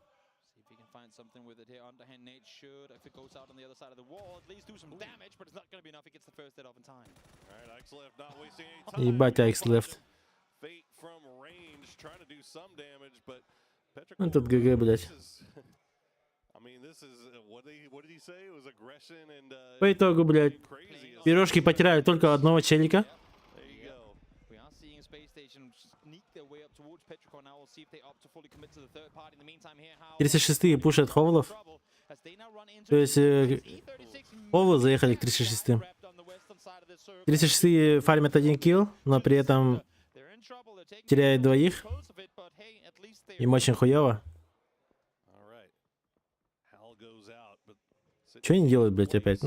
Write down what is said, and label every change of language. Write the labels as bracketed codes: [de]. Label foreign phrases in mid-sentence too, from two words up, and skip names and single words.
[ru] Ебать, Аэкслев. Ну тут ГГ, блядь. По итогу, блядь, пирожки потеряли только одного челика. 36-е пушат ховлов. То есть ховлы заехали к 36-м. 36-е фармят 1 килл, но при этом теряет 2. Им очень хуёво. Что они делают, блядь, опять?